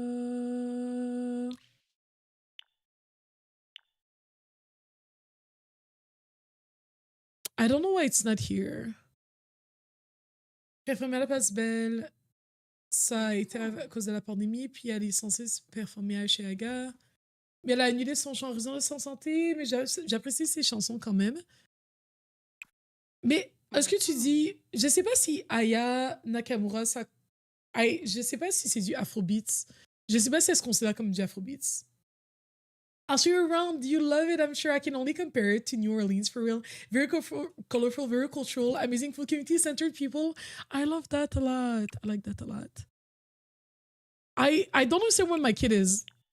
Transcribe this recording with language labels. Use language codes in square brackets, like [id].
[en] Uh, I don't know why it's not here. [fr] Performer à la Place Belle, ça a été à Mhm. cause de la pandémie, puis elle est censée se performer à Chiaga. Mais elle a annulé son chant en raison de sa santé, mais j'apprécie ses chansons quand même. Mais est-ce que tu Mhm. dis, je sais pas si Aya Nakamura, ça, je sais pas si c'est du Afrobeats. Je sais pas si elle se considère comme du Afrobeats. [en] I'll show you around. You love it. I'm sure I can only compare it to New Orleans for real. Very colorful, very cultural, amazing full community centered people. I love that a lot. I like that a lot. I don't understand what my kid is.